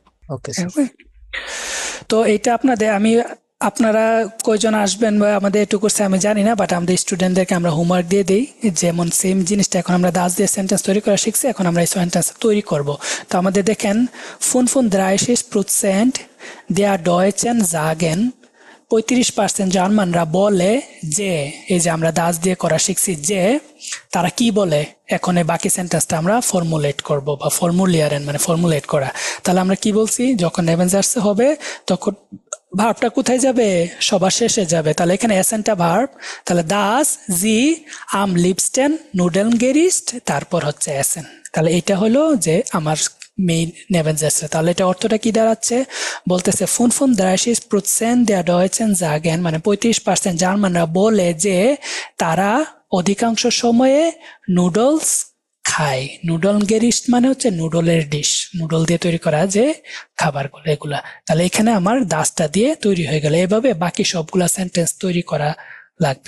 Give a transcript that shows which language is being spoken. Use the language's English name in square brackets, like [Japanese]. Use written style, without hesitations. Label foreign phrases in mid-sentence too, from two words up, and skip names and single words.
[Bangla] ওকে। তো এইটা আপনারা কয়জন আসবেন বা আমাদের এটুকু আমি জানি না, বাট আমাদের স্টুডেন্টদেরকে আমরা হোমওয়ার্ক দিয়ে দিই, যেমন সেম জিনিসটা এখন আমরা দাস দিয়ে সেন্টেন্স তৈরি করা শিখছি, এখন আমরা এই সেন্টেন্স তৈরি করব। তো আমাদের দেখেন [German] 35% der Deutschen sagen [Bangla] 35% জার্মানরা বলে যে, এই যে আমরা দাস দিয়ে করা শিখছি, যে তারা কি বলে, এখন এই বাকি সেন্টেন্সটা আমরা ফর্মুলেট করব বা ফর্মুলিয়ারেন মানে ফর্মুলেট করা। তাহলে আমরা কি বলছি, যখন নেভেনজার্সে হবে তখন ভার্বটা কোথায় যাবে, সবার শেষে যাবে। তাহলে এখানে এসেনটা ভার্ব, তাহলে [German] das sie am liebsten Nudel Gerichte, [Bangla] তারপর হচ্ছে এসেন। তাহলে এটা হলো যে আমার মেইন নেভেনজার্সে। তাহলে এটা অর্থটা কি দাঁড়াচ্ছে, বলতেছে [German] 35% der Deutschen sagen, [Bangla] মানে 35% জার্মানরা বলে যে তারা অধিকাংশ সময়ে নুডলস খায়। নুডল গেরিস্ট মানে হচ্ছে নুডলের ডিশ, নুডল দিয়ে তৈরি করা যে খাবারগুলো এগুলা। তাহলে এখানে আমার দাসটা দিয়ে তৈরি হয়ে গেল। এভাবে বাকি সবগুলা সেন্টেন্স তৈরি করা লাগবে।